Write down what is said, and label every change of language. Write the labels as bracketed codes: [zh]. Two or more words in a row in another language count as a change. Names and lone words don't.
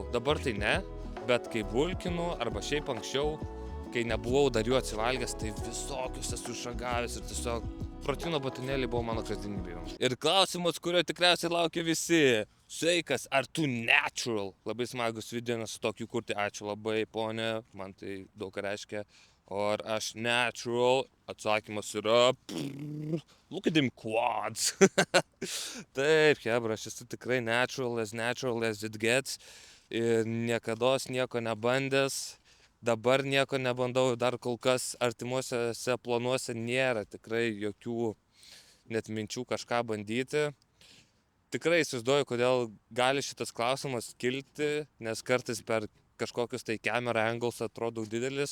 [lt] Dabar tai ne, bet kai bulkinu arba šiaip anksčiau, kai nebuvau dar jų atsivalgęs, tai visokius esu išragavęs ir tiesiog proteino batonėliai buvo mano kasdienybė. Ir klausimas, kurio tikriausiai laukia visi. Sveikas, ar tu natural? Labai smagus video, nes tokių kurti. Ačiū labai, ponė, man tai daug reiškia. O ar aš natural? Atsakymas yra [en] look at them quads. [lt] Taip, hebra, aš esu tikrai [en] natural as it gets. [lt] Ir niekados nieko nebandęs. Dabar nieko nebandau, dar kol kas artimuosiuose planuose nėra tikrai jokių net minčių kažką bandyti. Tikrai įsivaizduoju, kodėl gali šitas klausimas kilti, nes kartais per kažkokius tai [en] camera angles [lt] atrodo didelis.